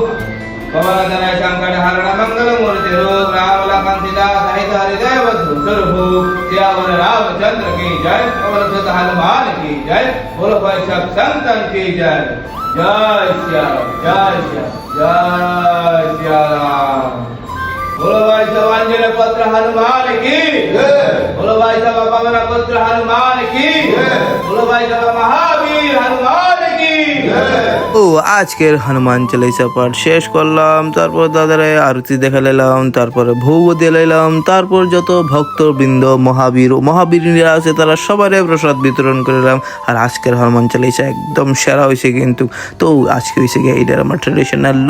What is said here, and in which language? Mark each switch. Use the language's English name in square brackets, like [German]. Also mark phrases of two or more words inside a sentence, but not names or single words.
[Hindi] पवन संकट हरण मंगल मूर्ति रूप राम लखन सीता सहित हृदय वधु स्वरूप सियावर रामचंद्र की जय पवन सुत हनुमान की जय बोलो भाई सब संतन की जय जय श्री जय श्री जय श्री राम बोलो भाई सब अंजन पुत्र हनुमान की बोलो भाई सब पवन पुत्र हनुमान की बोलो भाई सब महावीर हनुमान की। [Bangla] ও আজকের হনুমান চালিসা পাঠ শেষ করলাম, তারপর দাদারে আরতি দেখা লাইলাম, তারপরে ভোগ দিয়ে লাইলাম, তারপর যত ভক্তবৃন্দ মহাবীররা আছে তারা সবারে প্রসাদ বিতরণ করলাম। আর আজকের হনুমান চালিসা একদম সেরা হয়েছে কিন্তু। তো আজকে হয়েছে গিয়ে এইটার আমার [English] traditional look.